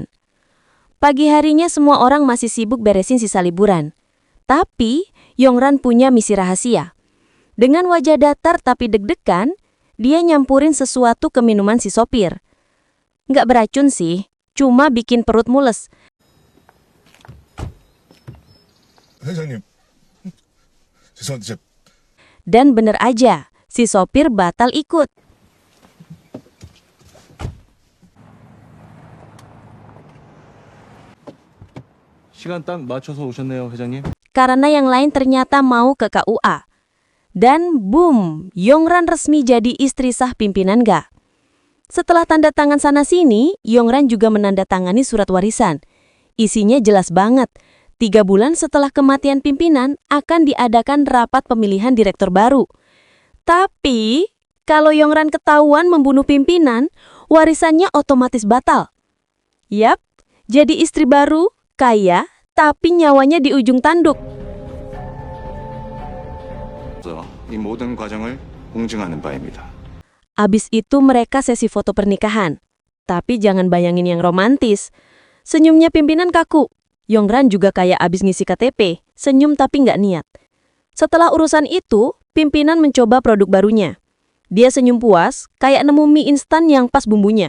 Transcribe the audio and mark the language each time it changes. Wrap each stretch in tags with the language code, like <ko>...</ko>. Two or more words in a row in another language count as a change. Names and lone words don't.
<id>Pagi harinya semua orang masih sibuk beresin sisa liburan. Tapi, Yongran punya misi rahasia. Dengan wajah datar tapi deg-degan, dia nyampurin sesuatu ke minuman si sopir. Nggak beracun sih, cuma bikin perut mules.</id> <ko>회장님, 죄송한데</ko> <id>Dan bener aja, si sopir batal ikut.</id> <ko>시간 딱 맞춰서 오셨네요, 회장님.</ko> <id>Karena yang lain ternyata mau ke KUA. Dan boom, Yongran resmi jadi istri sah pimpinan Ga. Setelah tanda tangan sana-sini, Yongran juga menandatangani surat warisan. Isinya jelas banget. 3 bulan setelah kematian pimpinan akan diadakan rapat pemilihan direktur baru. Tapi, kalau Yongran ketahuan membunuh pimpinan, warisannya otomatis batal. Yap, jadi istri baru, kaya, tapi nyawanya di ujung tanduk.</id> <ko>이 모든 과정을 공증하는 바입니다.</ko> <id>Abis itu mereka sesi foto pernikahan. Tapi jangan bayangin yang romantis. Senyumnya pimpinan kaku. Yongran juga kayak abis ngisi KTP, senyum tapi nggak niat. Setelah urusan itu, pimpinan mencoba produk barunya. Dia senyum puas, kayak nemu mie instan yang pas bumbunya.</id>